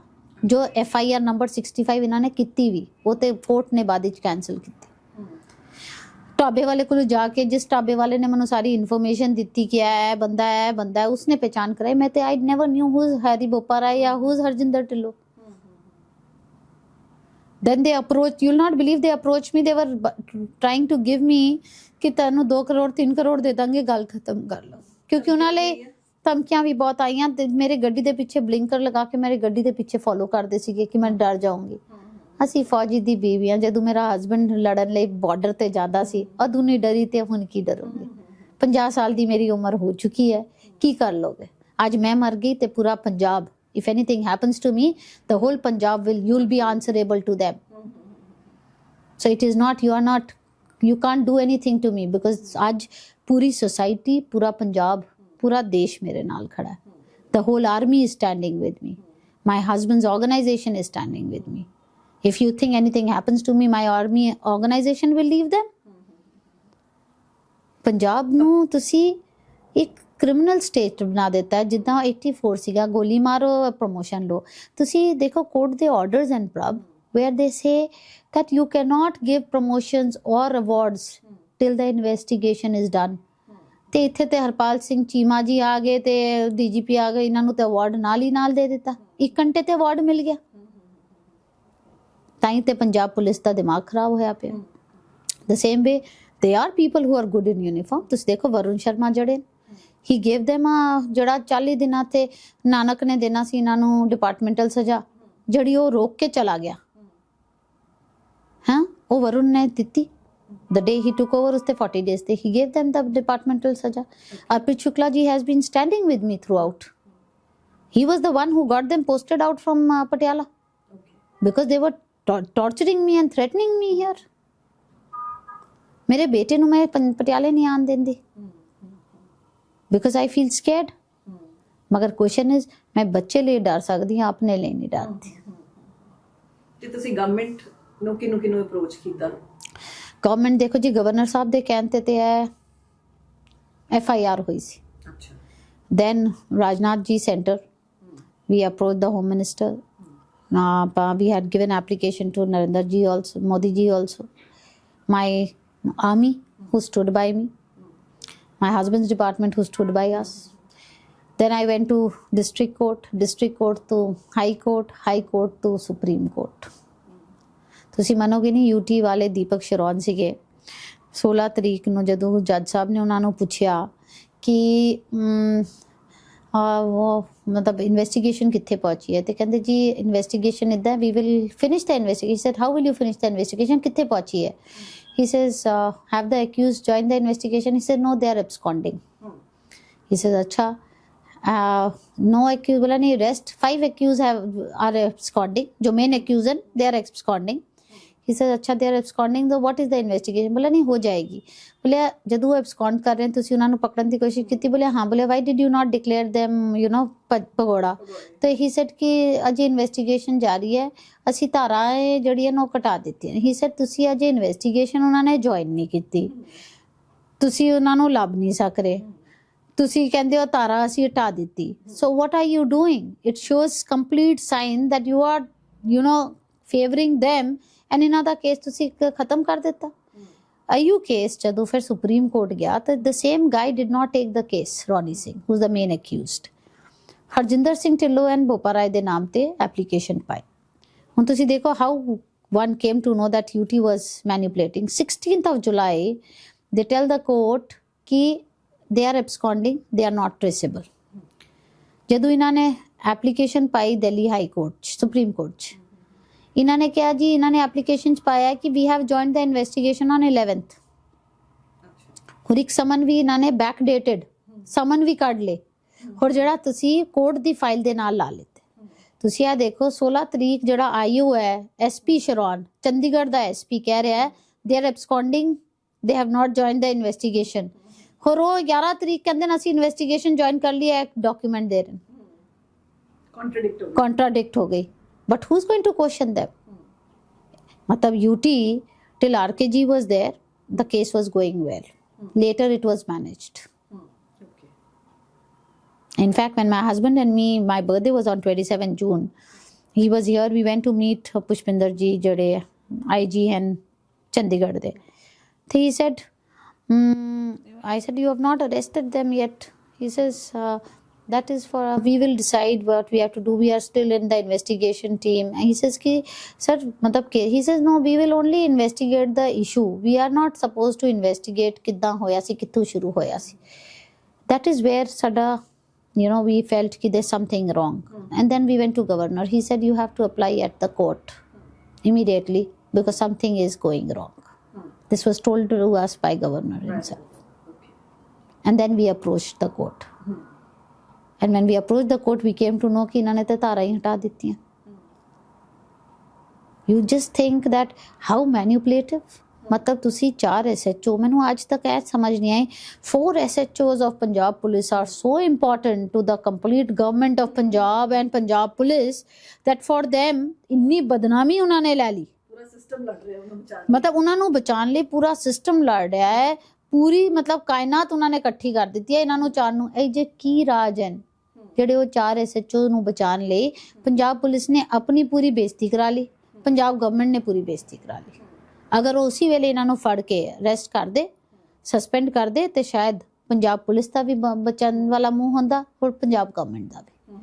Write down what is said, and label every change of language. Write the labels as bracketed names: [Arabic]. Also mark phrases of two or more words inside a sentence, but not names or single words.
[Punjabi] ਜੋ FIR ਨੰਬਰ 65 ਇਹਨਾਂ ਨੇ ਕੀਤੀ ਵੀ ਉਹ ਤੇ ਕੋਰਟ ਨੇ ਬਾਅਦ ਵਿੱਚ ਕੈਂਸਲ ਕੀਤੀ। ਢਾਬੇ ਵਾਲੇ ਕੋਲ ਜਾ ਕੇ ਜਿਸ ਢਾਬੇ ਵਾਲੇ ਨੇ ਮੈਨੂੰ ਸਾਰੀ ਇਨਫੋਰਮੇਸ਼ਨ ਦਿੱਤੀ ਕਿ ਇਹ ਬੰਦਾ ਹੈ ਉਸਨੇ ਪਹਿਚਾਨ ਕਰਾਈ। ਮੈਂ ਤੇ [English] I never knew who is Harry Bopara ਜਾਂ who is Harjinder Dhillon। then they approach, you'll not believe, they approached me, they were trying to give me [Punjabi] ਕਿ ਤੈਨੂੰ 2 ਕਰੋੜ 3 ਕਰੋੜ ਦੇ ਦਾਂਗੇ, ਗੱਲ ਖਤਮ ਕਰ ਲਓ। ਕਿਉਂਕਿ ਉਹਨਾਂ ਲਈ ਧਮਕੀਆਂ ਵੀ ਬਹੁਤ ਆਈਆਂ ਤੇ ਮੇਰੇ ਗੱਡੀ ਦੇ ਪਿੱਛੇ ਬਲਿੰਕਰ ਲਗਾ ਕੇ ਮੇਰੇ ਗੱਡੀ ਦੇ ਪਿੱਛੇ ਫੋਲੋ ਕਰਦੇ ਸੀਗੇ ਕਿ ਮੈਂ ਡਰ ਜਾਊਂਗੀ। ਅਸੀਂ ਫੌਜੀ ਦੀ ਬੀਵੀਆਂ, ਜਦੋਂ ਮੇਰਾ ਹਸਬੈਂਡ ਲੜਨ ਲਈ ਬਾਰਡਰ ਤੇ ਜਾਂਦਾ ਸੀ, ਅਦੋਂ ਨਹੀਂ ਡਰੀ ਤੇ ਹੁਣ ਕੀ ਡਰੂੰਗੀ। 50 ਸਾਲ ਦੀ ਮੇਰੀ ਉਮਰ ਹੋ ਚੁੱਕੀ ਹੈ, ਕੀ ਕਰ ਲੋਗੇ। ਅੱਜ ਮੈਂ ਮਰ ਗਈ ਤੇ ਪੂਰਾ ਪੰਜਾਬ, [English] if anything happens to me, the whole Punjab you'll be answerable to them. So it is not, you can't do anything to me because [Hindi] आज पूरी society, पूरा पंजाब, पूरा देश मेरे नाल खड़ा है। [English] The whole army is standing with me. My husband's organization is standing with me. If you think anything happens to me, my army organization will leave them. [Punjabi] पंजाब ਨੂੰ ਤੁਸੀਂ ਇੱਕ ਕ੍ਰਿਮੀਨਲ ਸਟੇਟ ਬਣਾ ਦਿੱਤਾ ਹੈ, ਜਿੱਦਾਂ 84 ਸੀਗਾ, ਗੋਲੀ ਮਾਰੋ ਪ੍ਰਮੋਸ਼ਨ ਲੋ। ਤੁਸੀਂ ਦੇਖੋ ਕੋਰਟ ਦੇ ਆਰਡਰਸ ਐਂਡ ਪ੍ਰਭ [English] where they say that you cannot give promotions or awards till the investigation is done. [Punjabi] ਤੇ ਇੱਥੇ ਤੇ ਹਰਪਾਲ ਸਿੰਘ ਚੀਮਾ ਜੀ ਆ ਗਏ ਤੇ ਡੀਜੀਪੀ ਆ ਗਏ, ਇਹਨਾਂ ਨੂੰ ਤੇ ਅਵਾਰਡ ਨਾਲ ਹੀ ਨਾਲ ਦੇ ਦਿੱਤਾ, 1 ਘੰਟੇ ਤੇ ਅਵਾਰਡ ਮਿਲ ਗਿਆ। ਤਾਂ ਹੀ ਤੇ ਪੰਜਾਬ ਪੁਲਿਸ ਦਾ ਦਿਮਾਗ ਖਰਾਬ ਹੋਇਆ ਪਿਆ। [English] the same way they are people who are good in uniform. [Punjabi] ਤੁਸੀਂ ਦੇਖੋ ਵਰੁਣ ਸ਼ਰਮਾ ਜਿਹੜੇ [English] he gave them [Punjabi] ਜਿਹੜਾ 40 ਦਿਨਾਂ ਤੇ ਨਾਨਕ ਨੇ ਦੇਣਾ ਸੀ ਇਹਨਾਂ ਨੂੰ ਡਿਪਾਰਟਮੈਂਟਲ ਸਜ਼ਾ, ਜਿਹੜੀ ਉਹ ਰੋਕ ਕੇ ਚਲਾ ਗਿਆ। ਹਾਂ, ਉਹ ਵਰੁਣ ਨੇ ਦਿੱਤੀ। [English] the day he took over ਉਸਤੇ 40 days ਤੇ he gave them the departmental ਸਜ਼ਾ। Arpit Shukla ji has been standing with me throughout. He was the one who got them posted out from Patiala because they were torturing me and threatening me here. [Punjabi] ਮੇਰੇ ਬੇਟੇ ਨੂੰ ਮੈਂ ਪਟਿਆਲੇ ਨਹੀਂ ਆਉਣ ਦਿੰਦੀ [English] because I feel scared. [Punjabi] ਮਗਰ [English] question is [Punjabi] ਮੈਂ ਬੱਚੇ ਲਈ ਡਰ ਸਕਦੀ ਹਾਂ, ਆਪਣੇ ਲਈ ਨਹੀਂ ਡਰਦੀ। ਤੇ ਤੁਸੀਂ ਗਵਰਨਮੈਂਟ ਨੂੰ ਕਿਹਨੂੰ ਅਪਰੋਚ ਕੀਤਾ? ਗਵਰਨਮੈਂਟ ਦੇਖੋ ਜੀ, ਗਵਰਨਰ ਸਾਹਿਬ ਦੇ ਕਹਿਣ ਤੇ ਹੈ FIR ਹੋਈ ਸੀ। ਅੱਛਾ। then [English] Rajnath ji center, we approached the home minister. We had given application to Narendra ji also, Modi ji also, my army who stood by me, my husband's department who stood by us. Then I went to district court to high court to supreme court. [Punjabi] ਤੁਸੀਂ ਮੰਨੋਗੇ ਨਹੀਂ, UT ਵਾਲੇ ਦੀਪਕ ਸ਼ਰੌਨ ਸੀਗੇ। 16 ਤਰੀਕ ਨੂੰ ਜਦੋਂ ਜੱਜ ਸਾਹਿਬ ਨੇ ਉਹਨਾਂ ਨੂੰ ਪੁੱਛਿਆ ਕਿ ਉਹ ਮਤਲਬ ਇਨਵੈਸਟੀਗੇਸ਼ਨ ਕਿੱਥੇ ਪਹੁੰਚੀ ਹੈ, ਤੇ ਕਹਿੰਦੇ ਜੀ ਇਨਵੈਸਟੀਗੇਸ਼ਨ ਇੱਦਾਂ, [English] we will finish the investigation. said how will you finish the investigation, [Punjabi] ਕਿੱਥੇ ਪਹੁੰਚੀ ਹੈ? [English] He says, have the accused joined the investigation? He said, no, they are absconding. He says, acha, no accused, [Hindi] बोला नहीं, [English] rest 5 accused are absconding. जो main accused, they are absconding. He says, अच्छा, they are absconding, so what is the investigation? [Hindi] बोला नहीं, हो जाएगी। बोले जब वो abscond कर रहे हैं [Punjabi] ਤੁਸੀਂ ਉਹਨਾਂ ਨੂੰ ਪਕੜਨ ਦੀ ਕੋਸ਼ਿਸ਼ ਕੀਤੀ? [Hindi] बोले हाँ। [Punjabi] बोले [English] why did you not declare them, [Punjabi] ਭਗੌੜਾ? तो [English] he said [Punjabi] कि ਅਜੇ ਇਨਵੈਸਟੀਗੇਸ਼ਨ ਜਾਰੀ ਹੈ, ਅਸੀਂ ਧਾਰਾਵਾਂ ਜਿਹੜੀਆਂ ਨੇ ਉਹ ਘਟਾ ਦਿੱਤੀਆਂ। [English] he said [Punjabi] ਤੁਸੀਂ ਅਜੇ ਇਨਵੈਸਟੀਗੇਸ਼ਨ ਉਹਨਾਂ ਨੇ ਜੁਆਇਨ ਨਹੀਂ ਕੀਤੀ, ਤੁਸੀਂ ਉਹਨਾਂ ਨੂੰ ਲੱਭ ਨਹੀਂ ਸਕ ਰਹੇ, ਤੁਸੀਂ ਕਹਿੰਦੇ ਹੋ ਧਾਰਾ ਅਸੀਂ ਹਟਾ ਦਿੱਤੀ। [English] so what are you doing? It shows complete sign that you are favoring them, and [Punjabi] ਇਹਨਾਂ ਦਾ ਕੇਸ ਤੁਸੀਂ ਖਤਮ ਕਰ ਦਿੱਤਾ। ਆਯੂ ਕੇਸ ਜਦੋਂ ਫਿਰ ਸੁਪਰੀਮ ਕੋਰਟ ਗਿਆ ਤਾਂ [English] the same guy did not take the case, Ronnie Singh, who's the main accused, [Punjabi] ਹਰਜਿੰਦਰ ਸਿੰਘ ਢਿੱਲੋਂ ਐਂਡ ਬੋਪਾ ਰਾਏ ਦੇ ਨਾਮ ਤੇ ਐਪਲੀਕੇਸ਼ਨ ਪਾਈ। ਹੁਣ ਤੁਸੀਂ ਦੇਖੋ [English] how one came to know that UT was manipulating. 16th of July they tell the court कि they are absconding, they are not traceable. [Punjabi] ਜਦੋਂ ਇਹਨਾਂ ਨੇ ਐਪਲੀਕੇਸ਼ਨ ਪਾਈ ਦਿੱਲੀ ਹਾਈ ਕੋਰਟ 'ਚ, ਸੁਪਰੀਮ ਕੋਰਟ 'ਚ, ਇਹਨਾਂ ਨੇ ਕਿਹਾ ਜੀ, ਇਹਨਾਂ ਨੇ ਐਪਲੀਕੇਸ਼ਨ 'ਚ ਪਾਇਆ ਕਿ [English] we have joined the investigation on 11th. [Punjabi] ਹੋਰ ਇੱਕ ਸਮਨ ਵੀ ਇਹਨਾਂ ਨੇ ਬੈਕ ਡੇਟਡ ਸਮਨ ਵੀ ਕੱਢ ਲਏ, ਹੋਰ ਜਿਹੜਾ ਤੁਸੀਂ ਕੋਰਟ ਦੀ ਫਾਈਲ ਦੇ ਨਾਲ ਲਾ ਲਿੱਤੇ। ਤੁਸੀਂ ਇਹ ਦੇਖੋ 16 ਤਰੀਕ ਜਿਹੜਾ ਆਈਓ ਹੈ, SP ਸ਼ਰੌਨ, ਚੰਡੀਗੜ੍ਹ ਦਾ SP ਕਹਿ ਰਿਹਾ ਹੈ [English] they are absconding, they have not joined the investigation. [Punjabi] ਹੋਰ ਉਹ 11 ਤਰੀਕ ਕਹਿੰਦੇ ਨੇ ਅਸੀਂ ਇਨਵੈਸਟੀਗੇਸ਼ਨ ਜੁਆਇਨ ਕਰ ਲਈ ਹੈ, ਡਾਕੂਮੈਂਟ ਦੇ ਰਹੇ, ਕੰਟਰਾਡਿਕਟ ਹੋ ਗਈ। [English] But who's going to question them? मतलब UT till RKG was there, the case was going well. Later it was managed. In fact, when my husband and me, my birthday was on 27 June. He was here. We went to meet Pushpinder ji, jade IG and Chandigarh de. So he said, I said, you have not arrested them yet. He says, that is for, we will decide what we have to do. We are still in the investigation team. And he says, ki, sir, he says, no, we will only investigate the issue. We are not supposed to investigate [Punjabi] ਕਿੱਦਾਂ ਹੋਇਆ ਸੀ, ਕਿੱਥੋਂ ਸ਼ੁਰੂ ਹੋਇਆ ਸੀ. [English] That is where sada, we felt ki there's something wrong. And then we went to governor. He said, you have to apply at the court immediately because something is going wrong. This was told to us by governor himself. Okay. And then we approached the court. And when we approached the court, we came to know [Hindi] कि इन्होंने तो तारा ही हटा देती हैं. [English] You just think that how manipulative. [Hindi] मतलब तुसी 4 SHO, मैंने आज तक ऐसा समझ नहीं आई. [English] 4 SHOs of Punjab Police are so important to the complete government of Punjab and Punjab Police that for them [Hindi] इन्नी बदनामी उन्होंने ले ली. पूरा सिस्टम लड़ रहे हैं उन्हें बचाने. मतलब उन्होंने बचाने ਲਈ पूरा सिस्टम लड़ रहा है. पूरी मतलब कायनात उन्होंने इकट्ठी कर दी है इन्होंने 4 ਨੂੰ. [Punjabi] ਇਹ ਜੇ ਕੀ ਰਾਜ ਹਨ ਜਿਹੜੇ ਉਹ 4 SHO ਨੂੰ ਬਚਾਉਣ ਲਈ ਪੰਜਾਬ ਪੁਲਿਸ ਨੇ ਆਪਣੀ ਪੂਰੀ ਬੇਇੱਜ਼ਤੀ ਕਰਾ ਲਈ. ਪੰਜਾਬ ਗਵਰਨਮੈਂਟ ਨੇ ਪੂਰੀ ਬੇਇੱਜ਼ਤੀ ਕਰਾ ਲਈ. ਅਗਰ ਉਸੇ ਵੇਲੇ ਇਹਨਾਂ ਨੂੰ ਫੜ ਕੇ ਅਰੈਸਟ ਕਰ ਦੇ, ਸਸਪੈਂਡ ਕਰ ਦੇ ਤੇ ਸ਼ਾਇਦ ਪੰਜਾਬ ਪੁਲਿਸ ਦਾ ਵੀ ਬਚਣ ਵਾਲਾ ਮੂੰਹ ਹੁੰਦਾ ਔਰ ਪੰਜਾਬ ਗਵਰਨਮੈਂਟ ਦਾ ਵੀ.